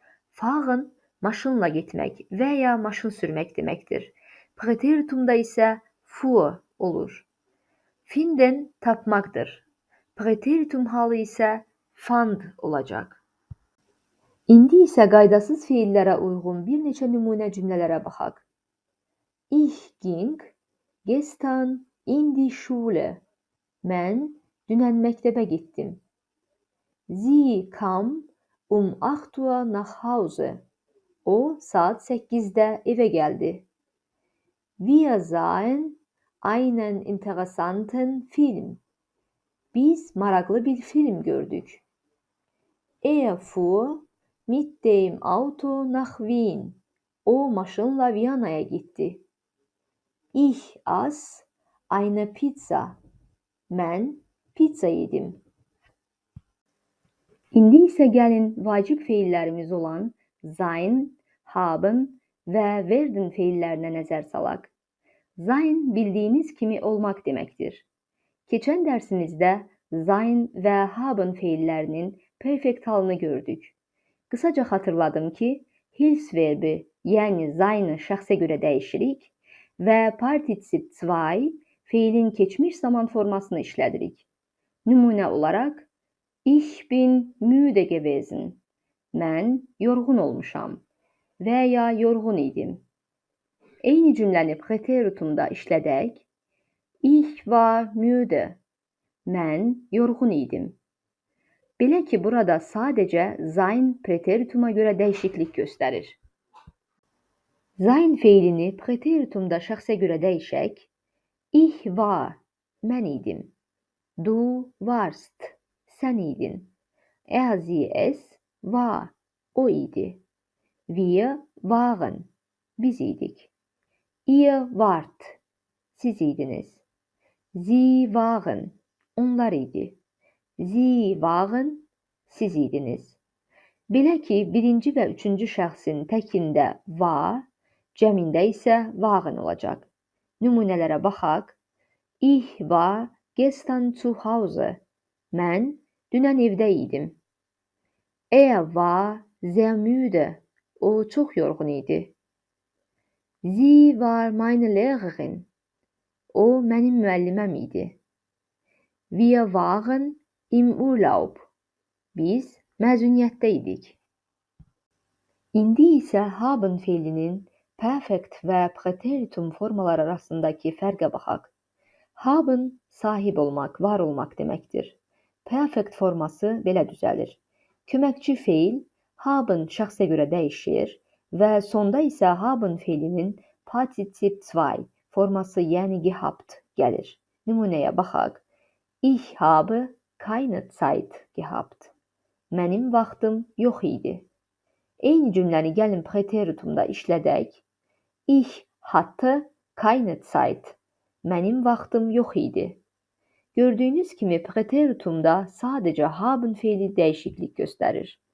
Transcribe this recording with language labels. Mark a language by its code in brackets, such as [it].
[az] Fahren maşınla getmək və ya maşın sürmək deməkdir. Präteritumda isə fuhr olur. Finden tapmaqdır. Präteritum halı isə fand olacaq. İndi isə qaydasız feillərə uyğun bir neçə nümunə cümlələrə baxaq. [de] Ich ging gestern in die Schule. [az] Mən dünən məktəbə getdim. [de] Sie kam 8 Uhr nach Hause. [az] O saat 8'də evə gəldi. [de] Wir sahen einen interessanten Film. [az] Biz maraqlı bir film gördük. [de] Fuhr mit dem Auto nach Wien. [az] O maşınla Viyana'ya gitti. [de] Ich aß eine Pizza. [az] Mən pizza yedim. İndi isə gəlin vacib feillərimiz olan sein, haben və werden feillərinə nəzər salaq. Sein bildiyiniz kimi olmaq deməkdir. Keçən dərsimizdə sein və haben feillərinin perfekt halını gördük. Qısaca xatırladım ki, Hilfsverbi, yəni sein'ı şəxsə görə dəyişirik və Partizip 2 feilin keçmiş zaman formasını işlədirik. Nümunə olaraq, [de] Ich bin müde gewesen. [az] Mən yorğun olmuşam və ya yorğun idim. Eyni cümləni preteritumda işlədək. [de] Ich war müde. [az] Mən yorğun idim. Belə ki, burada sadəcə sein preterituma görə dəyişiklik göstərir. Sein feilini preteritumda şəxsə görə dəyişək. [de] Ich war, [az] mən idim. [de] Du warst, [az] sən idin. [de] Er, sie, es war, [az] o idi. [de] Wir waren, [az] biz idik. [de] Ihr wart, [az] siz idiniz. [de] Sie waren, [az] onlar idi. [de] Sie waren, [az] siz idiniz. Belə ki, birinci və üçüncü şəxsin təkində var, cəmində isə waren olacaq. Nümunələrə baxaq. [de] Ich war gestern zu Hause. [az] Mən dünən evdə idim. [de] Er war sehr müde. [az] O çox yorğun idi. [de] Sie war meine Lehrerin. [az] O mənim müəlliməm idi. [de] Wir waren im Urlaub. [az] Biz məzuniyyətdə idik. İndi isə haben feilinin perfekt və preteritum formaları arasındakı fərqə baxaq. Haben sahib olmaq, var olmaq deməkdir. Perfekt forması belə düzəlir. Köməkçi feil haben şəxsə görə dəyişir və sonda isə haben feilinin Partizip 2 forması, yəni gehabt gəlir. Nümunəyə baxaq. [de] Ich habe keine Zeit gehabt. [az] Mənim vaxtım yox idi. Eyni cümləni gəlin preteritumda işlədək. [de] Ich hatte keine Zeit. [az] Mənim vaxtım yox idi. Gördüyünüz kimi preteritumda sadəcə haben feili dəyişiklik göstərir.